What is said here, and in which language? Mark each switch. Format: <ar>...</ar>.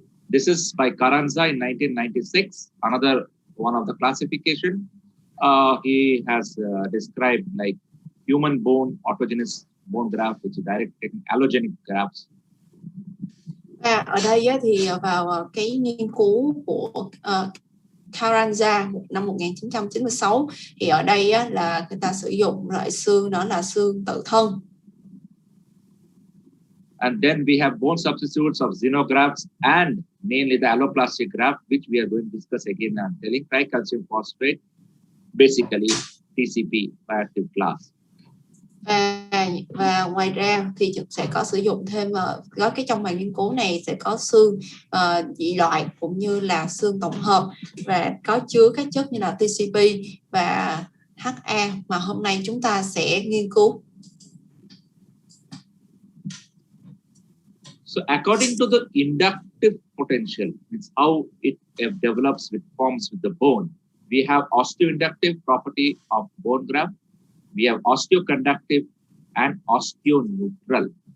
<en>This is by Carranza in 1996, another one of the classification. He has described like human bone autogenous bone graft, which is direct allogenic grafts.</en> <vi>Và ở đây thì vào cái nghiên cứu của Carranza năm 1996 thì ở đây là người ta sử dụng loại xương đó là xương tự thân.</vi> <en>And then we have bone substitutes of xenografts and mainly the alloplastic graft, which we are going to discuss again. I'm telling tricalcium phosphate, basically TCP bioactive class.</en> <vi>Và ngoài ra thì sẽ có sử dụng thêm có cái trong bài nghiên cứu này sẽ có xương dị loại cũng như là xương tổng hợp và có chứa các chất như là TCP và HA mà hôm nay chúng ta sẽ nghiên cứu.</vi> <en>So according to the inductive potential, it's how it develops with forms with the bone. We have osteoinductive property of bone graft. We have osteoconductive and osteoneutral.</en>